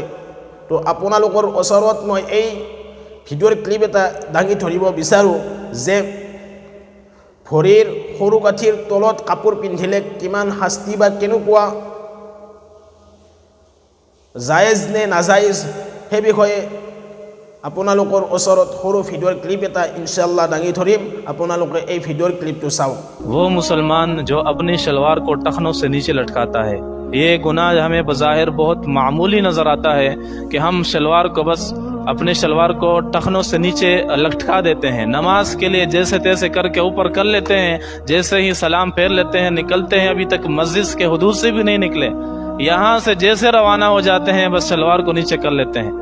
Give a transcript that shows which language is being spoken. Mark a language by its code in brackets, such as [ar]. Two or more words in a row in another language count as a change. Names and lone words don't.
[as] তো আপোনালোকৰ ওচৰত মই এই ভিডিঅ'ৰ ক্লিপ এটা দাঙি ধৰিব বিচাৰোঁ যে ভৰিৰ সৰু গাঁঠিৰ তলত কাপোৰ পিন্ধিলে কিমান শাস্তি বা কেনেকুৱা জায়েজ নে নাজায়েজ সেই বিষয়ে আপোনালোকৰ ওচৰত সৰু ভিডিঅ'ৰ ক্লিপ এটা ইনশাআল্লাহ দাঙি ধৰিম। আপোনালোকে এই ভিডিঅ'ৰ ক্লিপটো চাওক। [hi] वो मुसलमान जो अपनी शलवार को टखनों से नीचे लटकाता है, ये गुनाह हमें बज़ाहिर बहुत मामूली नजर आता है कि हम शलवार को बस अपने शलवार को टखनों से नीचे लटका देते हैं, नमाज के लिए जैसे तैसे करके ऊपर कर लेते हैं, जैसे ही सलाम फेर लेते हैं निकलते हैं, अभी तक मस्जिद के हुदूद से भी नहीं निकले, यहाँ से जैसे रवाना हो जाते हैं बस शलवार को नीचे कर लेते हैं।